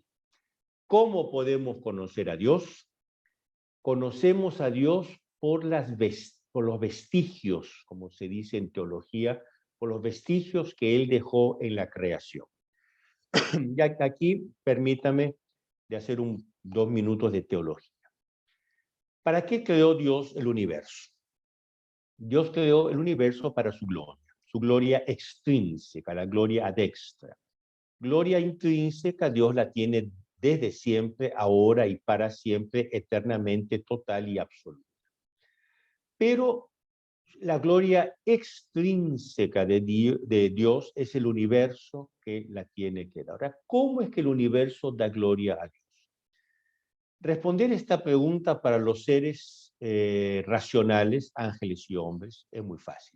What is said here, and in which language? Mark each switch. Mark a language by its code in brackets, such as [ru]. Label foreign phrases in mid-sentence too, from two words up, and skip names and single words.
[es] ¿Cómo podemos conocer a Dios? Conocemos a Dios por los vestigios, como se dice en teología, por los vestigios que Él dejó en la creación. Ya que aquí, permítame de hacer 2 minutos de teología. ¿Para qué creó Dios el universo? Dios creó el universo para su gloria extrínseca, la gloria [la] ad extra. [es] Gloria intrínseca, Dios la tiene desde siempre, ahora y para siempre, eternamente, total y absoluta. Pero la gloria extrínseca de Dios es el universo que la tiene que dar. Ahora, ¿cómo es que el universo da gloria a Dios? Responder esta pregunta para los seres racionales, ángeles y hombres, es muy fácil.